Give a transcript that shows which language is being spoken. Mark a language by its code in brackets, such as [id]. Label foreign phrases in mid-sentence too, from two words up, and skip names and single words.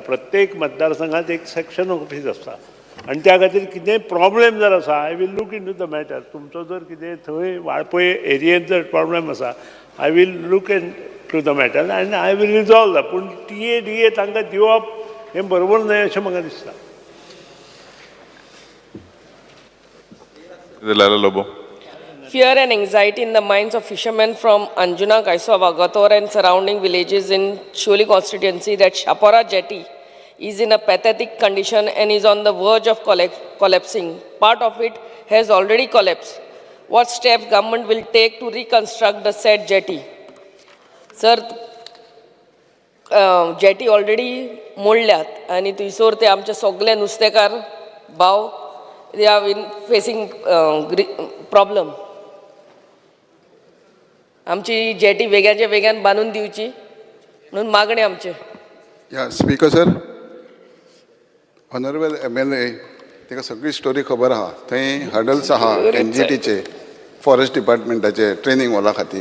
[kok] प्रत्येक मतदारसंघात एक सॅक्शन ऑफीस आसता आनी त्या खातीर कितेंय प्रॉब्लेम जर आसा [en] I will look into the matter. [kok] तुमचो जर कितें थंय वाळपय एरियेंत जर प्रॉब्लेम आसा [en] I will look into the matter and I will resolve the. [kok] पूण टीए तांकां दिवप हें बरोबर न्हय अशें म्हाका दिसता. [en] Lala Lobo. Fear and anxiety in the minds of fishermen from Anjuna, Kaisova, Gator and surrounding villages in Sholi constituency that Shapora jetty is in a pathetic condition and is on the verge of collapsing. Part of it has already collapsed. What steps government will take to reconstruct the said jetty? Sir, jetty already [kok] मोडल्यात आणि थंयसर ते आमचे सगळे नुस्तेकार भाव [en] they are facing problem. [kok] आमची जेटी वेग्याच्या वेग्यान बांदून दिवची म्हणून मागणी आमचे. या [en] Speaker sir, honourable MLA [kok] ताका सगळी स्टोरी खबर आहा. थंय हडल्स आहा NGTचे, फॉरेस्ट डिपार्टमेंटाचे ट्रेनिंग वॉला खातीर.